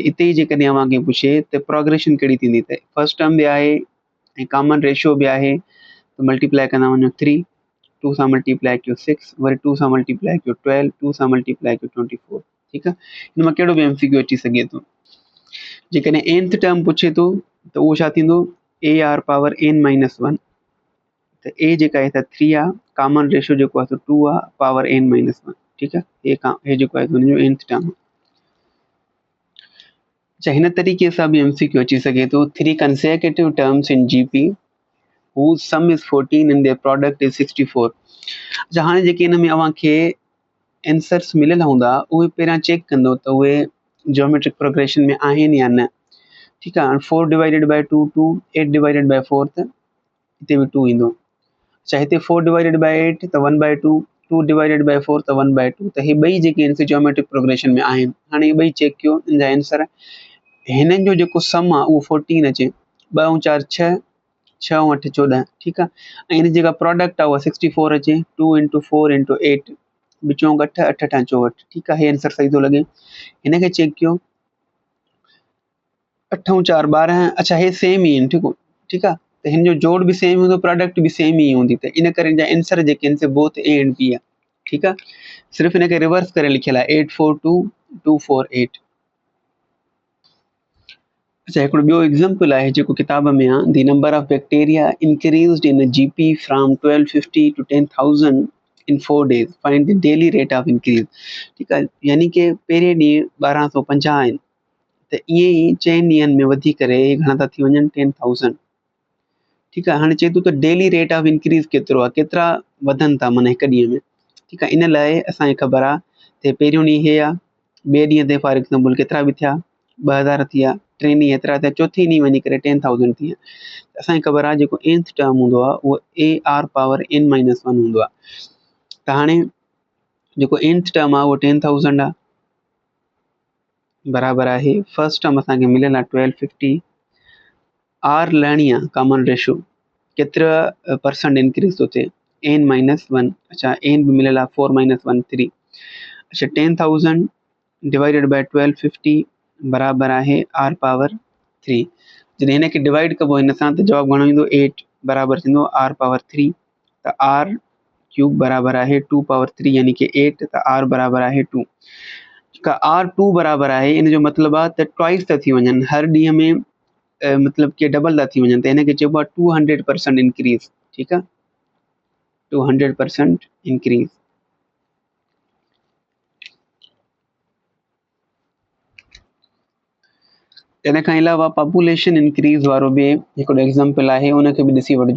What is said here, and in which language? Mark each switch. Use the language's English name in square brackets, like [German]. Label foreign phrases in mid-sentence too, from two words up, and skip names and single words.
[Sindhi] इते ई जेकॾहिं अव्हांखे पुछे त प्रोग्रेशन कहिड़ी थींदी, त [English] first term [Sindhi] बि आहे ऐं [English] common ratio [Sindhi] बि आहे, त मल्टीप्लाई कंदा वञो 3, 2 सां मल्टीप्लाई कयो 6, वरी 2 सां मल्टीप्लाई कयो 12, 2 सां मल्टीप्लाई कयो 24। ठीकु आहे, हिन मां कहिड़ो बि MCQ अची सघे थो। जेकॾहिं [English] nth term [Sindhi] पुछे थो त उहो छा थींदो [English] AR power n minus 1, [Sindhi] त a जेका आहे त 3 आहे, [English] common ratio [Sindhi] जेको आहे 2 आहे, [English] power n minus 1. [Sindhi] ठीकु आहे, हे जेको आहे हुनजो [English] nth term. [Sindhi] अच्छा, हिन तरीक़े सां बि MCQ अची सघे थो [English] 3 consecutive terms in GP whose sum is 14 and their product is 64। [Sindhi] अच्छा, हाणे जेके हिन में अव्हांखे आंसर्स मिलियल हूंदा उहे पहिरियां चेक कंदो त उहे [English] geometric progression [Sindhi] में आहिनि या न। ठीकु आहे, 4 [English] divided by [Sindhi] 2 2, 8 [English] divided by [Sindhi] 4 त हिते बि 2 ईंदो। अच्छा, हिते 4 [English] divided by [Sindhi] 8 त 1/2, 2 [English] divided by [Sindhi] 4 त 1/2, त हे ॿई जेके आहिनि [English] geometric progression [Sindhi] में आहिनि। हाणे हे ॿई चेक कयो, हिन जा आंसर हिननि जो जेको सम आहे उहो 14 अचे, 2 ऐं 4 6, 6 ऐं 8 14। ठीकु आहे, ऐं हिन जेका प्रोडक्ट आहे उहा 64 अचे, 2 × 4 × 8, 2 चौक 8, 8 8 64। ठीकु आहे, हे आंसर सही थो लॻे। हिनखे चेक कयो, 8 ऐं 4 12। अच्छा, हे सेम ई आहिनि। ठीकु आहे, त हिन जो जोड़ बि सेम हूंदो, प्रोडक्ट बि सेम ई हूंदी, त इन करे हिन जा आंसर जेके आहिनि से [English] both A and B [Sindhi] आहे। ठीकु आहे, सिर्फ़ु हिनखे रिवर्स करे लिखियलु आहे 842 248। अच्छा, हिकिड़ो ॿियो एग्ज़ाम्पल आहे जेको किताब में आहे, [English] The number of bacteria increased in a GP फ्रॉम 1250 to 10,000 in 4 days, find the daily rate of increase. [Sindhi] ठीकु आहे, यानी कि पहिरें ॾींहुं 1250 आहिनि, त ईअं ई 4 ॾींहंनि में वधी करे घणा था थी वञनि 10,000। ठीकु आहे, हाणे चए थो त [English] daily rate of increase [Sindhi] केतिरो आहे, केतिरा वधनि था माना हिकु ॾींहं में। ठीकु आहे, इन लाइ असांखे ख़बर आहे त पहिरियों ॾींहुं हे आहे, ॿिए ॾींहं ते [English] for example [Sindhi] केतिरा बि थिया 2000 थी विया, 3 ॾींहं हेतिरा थिया, चौथे ॾींहुं वञी करे 10,000 थी विया। असांखे ख़बर आहे जेको [English] nth term [Sindhi] हूंदो आहे उहो [English] AR power n minus 1 [Sindhi] हूंदो आहे। त हाणे जेको [English] nth term [Sindhi] आहे उहो 10,000 आहे, बराबर आहे [English] first term [Sindhi] असांखे मिलियल आहे 1250, R लहणी आहे [English] common ratio, [Sindhi] केतिरा % इंक्रीज़ थो थिए [English] n minus 1. [Sindhi] अच्छा, n बि मिलियल आहे 4 - 1 3। अच्छा, 10,000 [English] divided by [Sindhi] 1250 बराबर आहे [English] R power 3. [Sindhi] जॾहिं हिनखे डिवाइड कबो हिन सां त जवाबु घणो ईंदो 8 बराबर थींदो [English] R power 3. [Sindhi] त [English] R cube [Sindhi] बराबर आहे [English] 2 power 3 [Sindhi] यानी कि 8, त R बराबर आहे 2। R 2 बराबर आहे, इन जो मतिलबु आहे त ट्वाइस था थी वञनि, हर ॾींहं में मतिलबु कि डबल था थी वञनि, त हिनखे चइबो आहे 200% इंक्रीज़। ठीकु आहे, 200% इंक्रीज़। इन खां अलावा [English] population increase [Sindhi] वारो बि हिकिड़ो एग्ज़ाम्पल आहे, उनखे बि ॾिसी वठिजो।